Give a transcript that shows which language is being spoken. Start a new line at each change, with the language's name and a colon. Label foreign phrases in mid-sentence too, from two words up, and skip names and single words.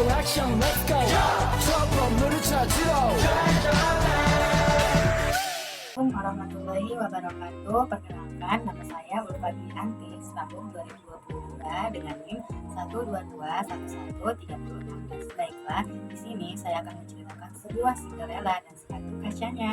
Korean: 액션
English: let's go
Korean: 첫 번호를 찾으러
Arabic: السلام عليكم ورحمة الله وبركاته.
Indonesian: Perkenalkan, nama saya Ulfa Antis, tahun 2022 dengan NIM 122113016. Baiklah, di sini saya akan menceritakan sebuah Cinderella dan sepatu kacanya.